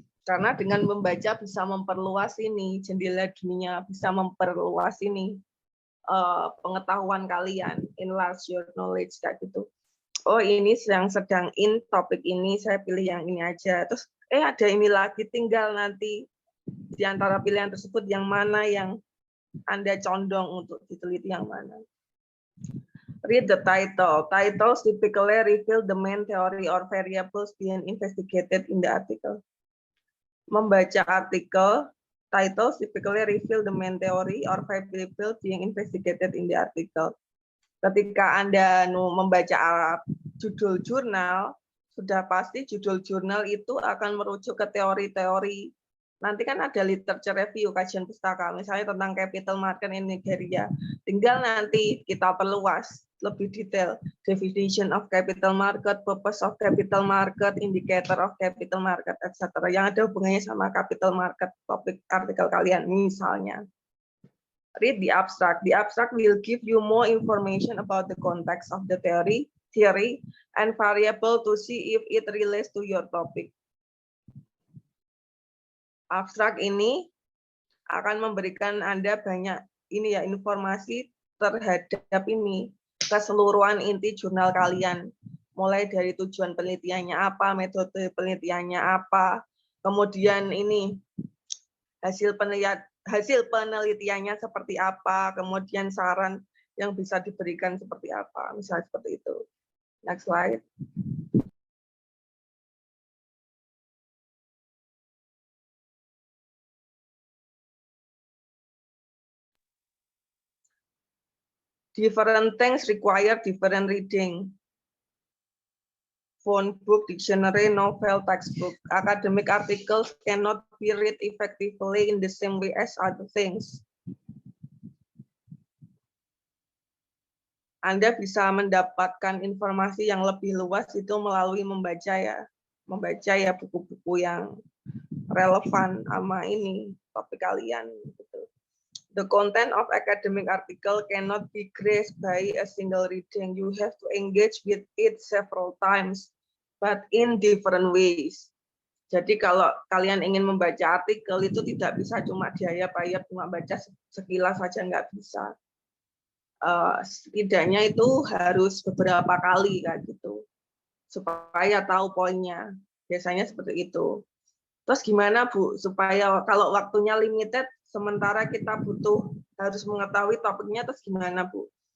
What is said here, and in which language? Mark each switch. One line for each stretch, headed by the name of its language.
Indonesian: Karena dengan membaca bisa memperluas ini jendela dunia, bisa memperluas ini pengetahuan kalian,
English: enlarge your knowledge
Indonesian: kayak gitu. Oh ini yang sedang in topik ini, saya pilih yang ini aja. Terus ada ini lagi, tinggal nanti di antara pilihan tersebut yang mana yang Anda condong untuk diteliti yang mana.
English: Read the title. Titles typically reveal the main theory or variables being investigated in the article.
Indonesian: Membaca artikel,
English: titles typically reveal the main theory or variable being investigated in the article.
Indonesian: Ketika Anda membaca judul jurnal, sudah pasti judul jurnal itu akan merujuk ke teori-teori. Nanti kan ada literature review, kajian pustaka, misalnya tentang capital market in Nigeria. Tinggal nanti kita perluas lebih detail.
English: Definition of capital market, purpose of capital market, indicator of capital market, etc.
Indonesian: Yang ada hubungannya sama capital market, topik artikel kalian misalnya.
English: Read the abstract. The abstract will give you more information about the context of the theory, and variable to see if it relates to your topic.
Indonesian: Abstrak ini akan memberikan Anda banyak ini ya informasi terhadap ini keseluruhan inti jurnal kalian, mulai dari tujuan penelitiannya apa, metode penelitiannya apa, kemudian ini hasil penelitiannya seperti apa, kemudian saran yang bisa diberikan seperti apa, misalnya seperti itu.
English: Next slide. Different things require different reading. Phone book, dictionary, novel, textbook. Academic articles cannot be read effectively in the same way as other things.
Indonesian: Anda bisa mendapatkan informasi yang lebih luas itu melalui membaca ya buku-buku yang relevan sama ini topik kalian. Gitu.
English: The content of academic article cannot be grasped by a single reading. You have to engage with it several times, but in different ways.
Indonesian: Jadi kalau kalian ingin membaca artikel itu tidak bisa cuma diayap-ayap, cuma baca sekilas saja, nggak bisa. Setidaknya itu harus beberapa kali kayak gitu, supaya tahu poinnya. Biasanya seperti itu. Terus gimana Bu, supaya kalau waktunya limited, sementara kita harus mengetahui topiknya, terus gimana Bu?